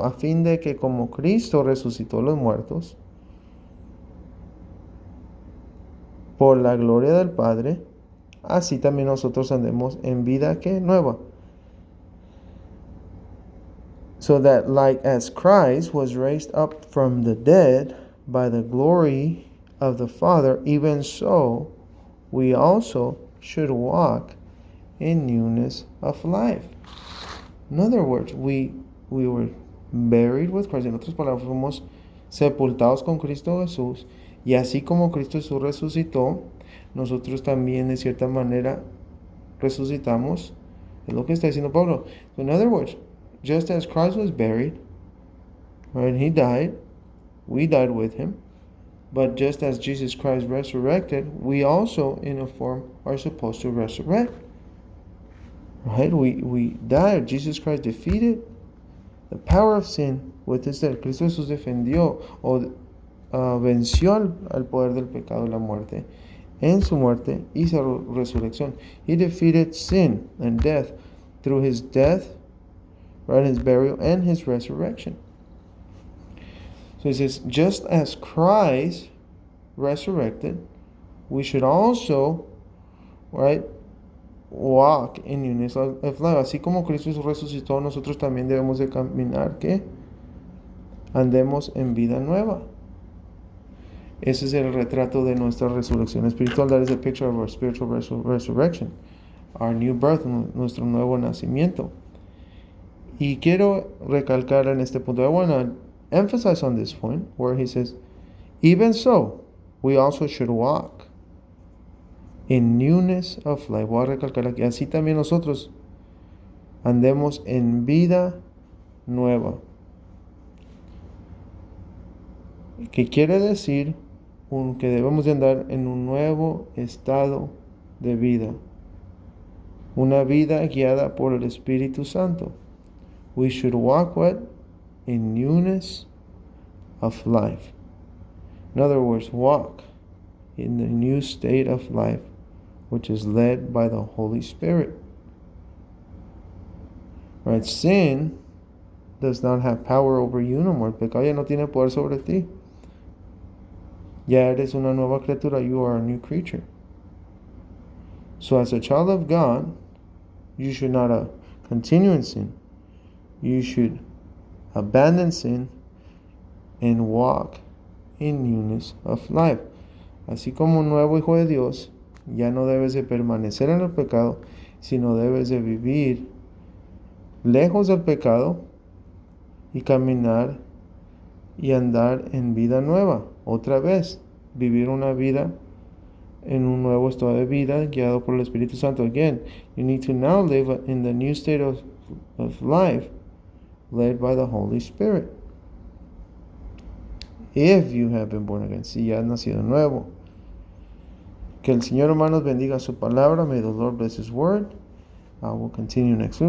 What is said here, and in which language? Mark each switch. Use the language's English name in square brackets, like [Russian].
[Spanish] A fin de que como Cristo resucitó los muertos por la gloria del Padre, así también nosotros andemos en vida que nueva. [English] So that like as Christ was raised up from the dead by the glory of the Father, even so we also should walk in newness of life. In other words, we were buried with Christ. [Spanish] En otras palabras, fuimos sepultados con Cristo Jesús. Y así como Cristo Jesús resucitó, nosotros también de cierta manera resucitamos. Es lo que está diciendo Pablo. [English] So in other words, just as Christ was buried, right, he died, we died with him. But just as Jesus Christ resurrected, we also in a form are supposed to resurrect. Right? We died. Jesus Christ defeated the power of sin with his death. Cristo Jesús defendió o venció al poder del pecado y la muerte en su muerte y su resurrección. He defeated sin and death through his death, right, his burial, and his resurrection. So he says, just as Christ resurrected, we should also, right, walk in newness of life. [Spanish] Así como Cristo resucitó, nosotros también debemos de caminar, ¿qué? Andemos en vida nueva. Ese es el retrato de nuestra resurrección espiritual. [English] That is a picture of our spiritual resurrection. Our new birth, nuestro nuevo nacimiento. Y quiero recalcar en este punto, I want to emphasize on this point, where he says, even so, we also should walk in newness of life. [Spanish] Voy a recalcar aquí, así también nosotros andemos en vida nueva. ¿Qué quiere decir que debemos de andar en un nuevo estado de vida. Una vida guiada por el Espíritu Santo. [English] We should walk what? In newness of life. In other words, walk in the new state of life, which is led by the Holy Spirit. Right? Sin does not have power over you no more. El pecado ya no tiene poder sobre ti. [Spanish] Ya eres una nueva criatura. [English] You are a new creature. So as a child of God, you should not continue in sin. You should abandon sin and walk in newness of life. [Spanish] Así como un nuevo hijo de Dios, ya no debes de permanecer en el pecado, sino debes de vivir lejos del pecado y caminar y andar en vida nueva. Otra vez, vivir una vida en un nuevo estado de vida guiado por el Espíritu Santo. [English] Again, you need to now live in the new state of life led by the Holy Spirit. [Spanish] If you have been born again, si ya has nacido nuevo. Que el Señor, hermanos, bendiga su palabra. [English] May the Lord bless His word. We'll continue next week.